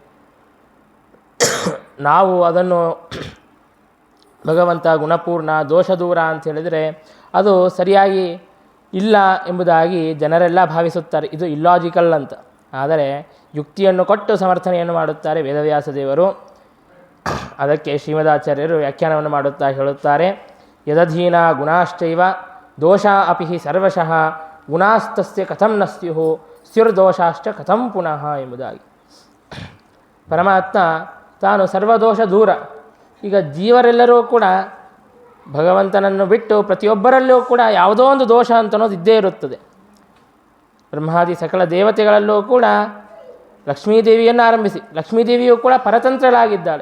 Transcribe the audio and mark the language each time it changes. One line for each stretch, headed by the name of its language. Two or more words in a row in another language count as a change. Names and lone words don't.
Kannada: ನಾವು ಅದನ್ನು ಭಗವಂತ ಗುಣಪೂರ್ಣ ದೋಷ ದೂರ ಅಂತ ಹೇಳಿದರೆ ಅದು ಸರಿಯಾಗಿ ಇಲ್ಲ ಎಂಬುದಾಗಿ ಜನರೆಲ್ಲ ಭಾವಿಸುತ್ತಾರೆ. ಇದು ಇಲ್ಲಾಜಿಕಲ್ ಅಂತ. ಆದರೆ ಯುಕ್ತಿಯನ್ನು ಕೊಟ್ಟು ಸಮರ್ಥನೆಯನ್ನು ಮಾಡುತ್ತಾರೆ ವೇದವ್ಯಾಸ ದೇವರು. ಅದಕ್ಕೆ ಶ್ರೀಮದಾಚಾರ್ಯರು ವ್ಯಾಖ್ಯಾನವನ್ನು ಮಾಡುತ್ತಾ ಹೇಳುತ್ತಾರೆ,
Sanskrit: यदधीन गुणाश्चैव दोष अपि सर्वशः गुणास्तस्य कथं न स्युः स्युर्दोषाश्च कथं पुनः ಎಂಬುದಾಗಿ.
Kannada: ಪರಮಾತ್ಮ ತಾನು ಸರ್ವದೋಷ ದೂರ. ಈಗ ಜೀವರೆಲ್ಲರೂ ಕೂಡ ಭಗವಂತನನ್ನು ಬಿಟ್ಟು ಪ್ರತಿಯೊಬ್ಬರಲ್ಲೂ ಕೂಡ ಯಾವುದೋ ಒಂದು ದೋಷ ಅಂತನ್ನೋದು ಇದ್ದೇ ಇರುತ್ತದೆ. ಬ್ರಹ್ಮಾದಿ ಸಕಲ ದೇವತೆಗಳಲ್ಲೂ ಕೂಡ ಲಕ್ಷ್ಮೀದೇವಿಯನ್ನು ಆರಂಭಿಸಿ ಲಕ್ಷ್ಮೀದೇವಿಯೂ ಕೂಡ ಪರತಂತ್ರಳಾಗಿದ್ದಾಳೆ.